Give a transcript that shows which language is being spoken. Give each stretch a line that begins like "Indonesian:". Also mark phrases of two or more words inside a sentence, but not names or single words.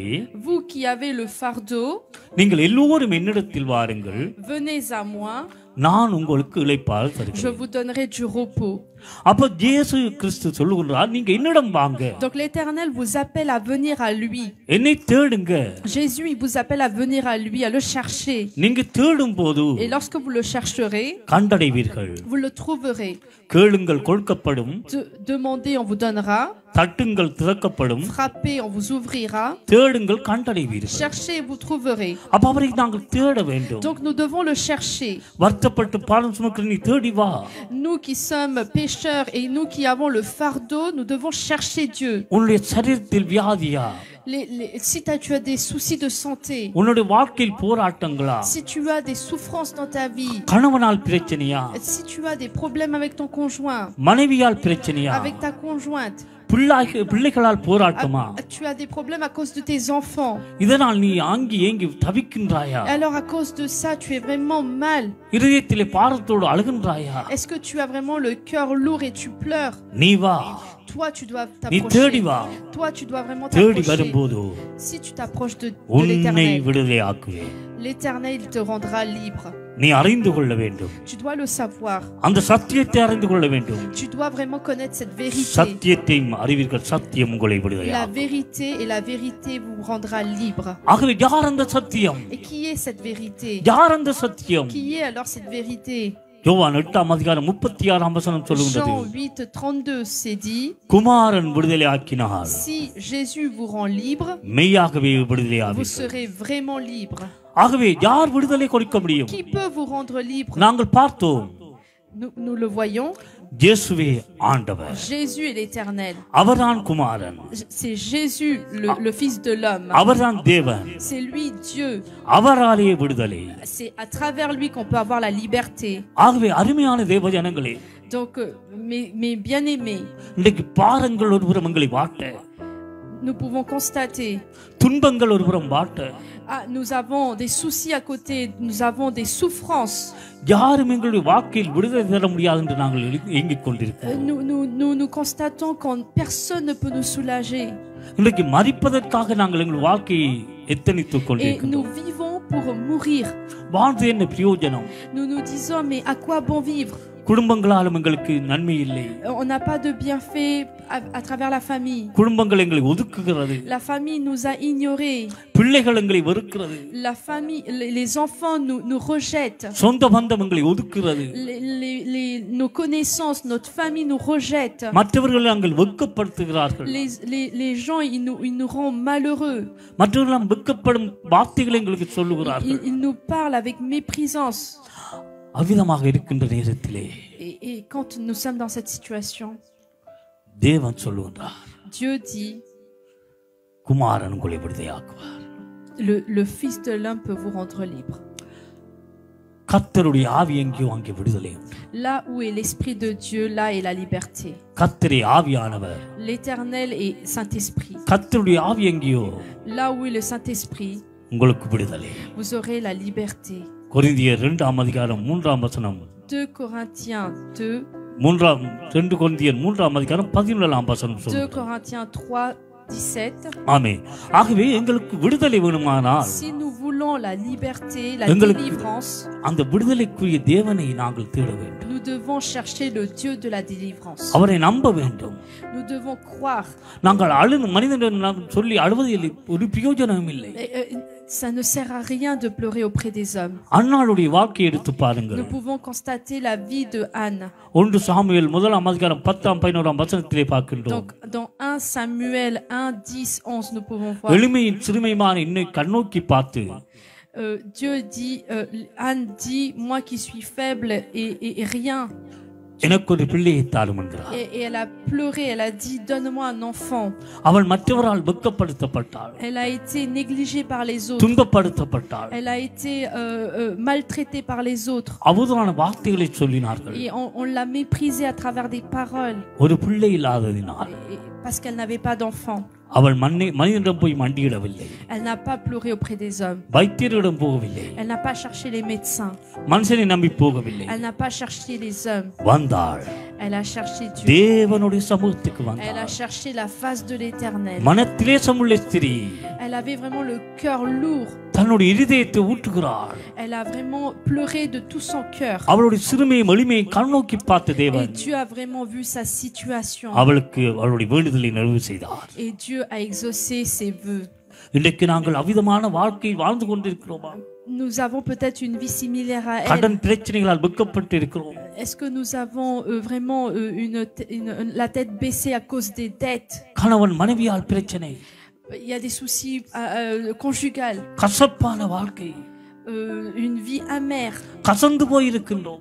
French: vous qui avez le fardeau,
Tamil: நீங்கள் எல்லோரும் என்னிடத்தில் வாருங்கள்,
French: venez à moi,
Tamil: நான் உங்களுக்கு இளைப்பாறுதல்
French: je
Tamil: தருகிறேன்.
French: vous donnerai du repos.
Tamil: அப்ப இயேசு கிறிஸ்து சொல்லுகிறார், நீங்க என்னிடம் வாங்க,
French: Donc l'Éternel vous appelle à venir à lui.
Tamil: என்னை தேடுங்க.
French: Jésus il vous appelle à venir à lui, à le chercher.
Tamil: நீங்க தேடும் போது
French: Et lorsque vous le chercherez,
Tamil: கண்டடைவீர்கள்.
French: vous le trouverez.
Tamil: கேளுங்கள் கொடுக்கப்படும்,
French: Demandez, on vous donnera.
Tamil: தட்டுங்கள் திறக்கப்படும்,
French: Frappez, on vous ouvrira.
Tamil: தேடுங்கள் கண்டடைவீர்கள்.
French: Cherchez, vous trouverez.
Tamil: அப்ப அவரை நாங்கள் தேட வேண்டும்.
French: Donc nous devons le chercher.
Tamil: வருத்தப்பட்டு பாரம் சுமக்கிற நீ தேடி வா.
French: Nous qui sommes pécheurs et nous qui avons le fardeau, nous devons chercher Dieu.
Tamil: உன்னுடைய சரீரத்தில் வியாதியா,
French: Si tu as des soucis de santé,
Tamil: உன்னுடைய வாழ்க்கையில் போராட்டங்களா,
French: si tu as des souffrances dans ta vie,
Tamil: கணவனால் பிரச்சனையா,
French: si tu as des problèmes avec ton conjoint,
Tamil: மனைவியால் பிரச்சனையா,
French: avec ta conjointe,
Tamil: பிள்ளைகளால் போராட்டமா,
French: tu as des problèmes à cause de tes enfants,
Tamil: இதனால் நீ ஆங்கி ஏங்கி தவிக்கின்றாயா,
French: alors à cause de ça tu es vraiment mal,
Tamil: இதயத்திலே பாரத்தோடு அழுகின்றாயா,
French: est-ce que tu as vraiment le cœur lourd et tu pleures,
Tamil: நீ வா,
French: toi tu dois
Tamil: நீ தேடி
French: t'approcher,
Tamil: வா.
French: toi tu dois vraiment
Tamil: தேடி
French: t'approcher.
Tamil: வரும்போது
French: Si tu t'approches de
Tamil: உன்னை
French: l'Éternel,
Tamil: விடுதலையாக்குவேன்.
French: l'Éternel il te rendra libre.
Tamil: நீ அறிந்து கொள்ள வேண்டும்,
French: Tu dois le savoir.
Tamil: அந்த சத்தியத்தை அறிந்து கொள்ள வேண்டும்.
French: Tu dois vraiment connaître cette vérité.
Tamil: சத்தியத்தையும் அறிவீர்கள், சத்தியம் உங்களை
French: La
Tamil: விடுதலையாக்கும்.
French: vérité et la vérité vous rendra libre.
Tamil: ஆகவே யார் அந்த சத்தியம்?
French: Et qui est cette vérité?
Tamil: யார் அந்த சத்தியம்?
French: Qui est alors cette vérité?
Tamil: யோவான் 8ஆம் அதிகாரம் 36ஆம் வசனம் சொல்லுகிறது,
French: Jean 8:32 c'est dit,
Tamil: குமாரன் விடுதலையாக்கினார்,
French: si Jésus vous rend libre,
Tamil: மெய்யாகவே
French: vous
Tamil: விடுதலையாவீர்கள்.
French: serez vraiment libre.
Tamil: ஆகவே யார் விடுதலை கொடுக்க முடியும்?
French: Qui peut vous rendre libre?
Tamil: நாங்கள் பார்த்தோம்,
French: Nous le voyons.
Tamil: இயேசுவே ஆண்டவர்,
French: Jésus est l'Éternel.
Tamil: அவர்தான் குமாரன்,
French: C'est Jésus, le Fils de l'homme.
Tamil: அவர்தான் தேவன்,
French: C'est lui Dieu.
Tamil: அவராலே விடுதலை.
French: C'est à travers lui qu'on peut avoir la liberté.
Tamil: ஆகவே அருமையான தேவ ஜனங்களே,
French: Donc, mes bien-aimés,
Tamil: இன்றைக்கு பாருங்கள் ஒருபுறம் எங்களை வாட்ட,
French: nous pouvons constater,
Tamil: துன்பங்கள் ஒருபுறம் வாட்ட
French: nous avons des soucis à côté, nous avons des souffrances.
Tamil: யாரும் எங்களுடைய வாழ்க்கையில் விடுதலை தர முடியாது என்று நாங்கள் ஏங்கிக் கொண்டிருக்கிறோம்.
French: Nous constatons que personne ne peut nous soulager.
Tamil: இன்றைக்கு மரிப்பதற்காக நாங்கள் எங்கள் வாழ்க்கையை எத்தனித்துக்
French: Et
Tamil: கொண்டிருக்கிறோம்.
French: nous vivons pour mourir.
Tamil: வாழ்ந்து என்ன பிரயோஜனம்?
French: Nous nous disons, mais à quoi bon vivre?
Tamil: குடும்பங்களாலும் எங்களுக்கு நன்மை இல்லை.
French: On n'a pas de bienfait à travers la famille.
Tamil: குடும்பங்கள் எங்களை ஒதுக்குகிறது.
French: La famille nous a ignorés.
Tamil: பிள்ளைகள் எங்களை வெறுக்கிறது.
French: La famille, les enfants nous rejettent.
Tamil: சொந்த பந்தம் எங்களை ஒதுக்குகிறது.
French: Nos connaissances, notre famille nous rejette.
Tamil: மற்றவர்கள் நாங்கள் வெட்கப்படுத்துகிறார்கள்.
French: Les gens, ils nous rendent malheureux.
Tamil: மற்றவர்கள் நாம் வெட்கப்படும் வார்த்தைகளை எங்களுக்கு சொல்லுகிறார்கள்.
French: Ils nous parlent avec méprisance.
Tamil: அவ்விதமாக இருக்கின்ற நேரத்திலே
French: Et quand nous sommes dans cette situation,
Tamil: தேவன் சொல்லுகிறார்,
French: Dieu dit,
Tamil: குமாரன் உங்களை விடுதலையாக்குவார்.
French: le Fils de l'homme peut vous rendre libre.
Tamil: கர்த்தருடைய ஆவி எங்கேயோ அங்கே விடுதலை உண்டு.
French: Là où est l'Esprit de Dieu, là est la liberté.
Tamil: கர்த்தரே ஆவியானவர்.
French: L'Éternel est Saint-Esprit.
Tamil: கர்த்தருடைய ஆவி எங்கேயோ
French: Là où est le Saint-Esprit,
Tamil: உங்களுக்கு விடுதலை.
French: vous aurez la liberté.
Tamil: கொரிந்தியர் 2 அதிகாரம் 3 வசனம்.
French: 2 Corinthiens 2.
Tamil: 2 கொரிந்தியர் 3 அதிகாரம் 17 வசனம்
French: 2
Tamil: சொல்லுது.
French: Corinthiens 3:17.
Tamil: ஆமென். ஆகவே எங்களுக்கு விடுதலை வேணுமானால்
French: Si nous voulons la liberté, la délivrance,
Tamil: அந்த விடுதலைக்குரிய தேவனை நாங்கள் தேட வேண்டும்.
French: nous devons chercher le Dieu de la délivrance.
Tamil: அவரை நம்ப வேண்டும்.
French: Nous devons croire.
Tamil: நாங்கள் மனிதனிடம் சொல்லி அழுவதில் ஒரு பிரயோஜனமும் இல்லை.
French: Ça ne sert à rien de pleurer auprès des hommes.
Tamil: அன்னாளுடைய வாழ்க்கையை எடுத்து பாருங்கள்.
French: Nous pouvons constater la vie de Anne.
Tamil: 1 சாமுவேல் 1 அதிகாரம் 10-11 வசனத்திலே பார்க்கின்றோம்.
French: Donc dans 1 Samuel 1:10-11 nous pouvons voir.
Tamil: எளிமையின் சிறுமையான என்னை கண்ணோக்கி பார்த்து
French: Dieu dit, Anne dit, moi qui suis faible et rien.
Tamil: எனக்கு ஒரு பிள்ளையை தாரும் என்றார்.
French: Et elle a pleuré, elle a dit, donne-moi un enfant.
Tamil: அவள் மற்றவரால் வெட்கப்படுத்தப்பட்டாள்.
French: Elle a été négligée par les autres.
Tamil: துன்பப்படுத்தப்பட்டாள்.
French: Elle a été maltraitée par les autres.
Tamil: அவதூறான வார்த்தைகளை சொல்லினார்கள்.
French: Et on l'a méprisée à travers des paroles.
Tamil: ஒரு பிள்ளை இல்லாததினால்.
French: Parce qu'elle n'avait pas d'enfant.
Tamil: அவள் மனிதனிடம் போய் மண்டியிடவில்லை.
French: Elle n'a pas pleuré auprès des hommes.
Tamil: வைத்தியரிடம் போகவில்லை.
French: Elle n'a pas cherché les médecins.
Tamil: மனுஷனை நம்பி போகவில்லை.
French: Elle n'a pas cherché les hommes.
Tamil: வந்தாள்.
French: Elle a cherché Dieu.
Tamil: தேவனுடைய சமூகத்துக்கு வந்தாள்.
French: Elle a cherché la face de l'Éternel.
Tamil: மனத்திலேசமுள்ள ஸ்திரீ.
French: Elle avait vraiment le cœur lourd.
Tamil: தன்னுடைய இதயத்தை ஊற்றுகிறாள்.
French: Elle a vraiment pleuré de tout son cœur.
Tamil: அவளுடைய சிறுமையை எளிமையை கண்ணோக்கி பார்த்த தேவன்.
French: Et Dieu a vraiment vu sa situation.
Tamil: அவளுக்கு அவளுடைய வேண்டுதலை நிறைவு செய்தார்.
French: Et Dieu a exaucé ses vœux.
Tamil: இன்றைக்கு நாங்கள் அவிதமான வாழ்க்கை வாழ்ந்து கொண்டிருக்கிறோமா?
French: Nous avons peut-être une vie similaire à elle.
Tamil: கடன் பிரச்சனைகளால் வெட்கப்பட்டு இருக்கிறோம்.
French: Est-ce que nous avons vraiment la tête baissée à cause des dettes?
Tamil: கணவன் மனைவியால் பிரச்சனை.
French: Il y a des soucis conjugaux.
Tamil: கசப்பான வாழ்க்கை.
French: Une vie amère.
Tamil: கசந்து போய் இருக்கின்றோம்.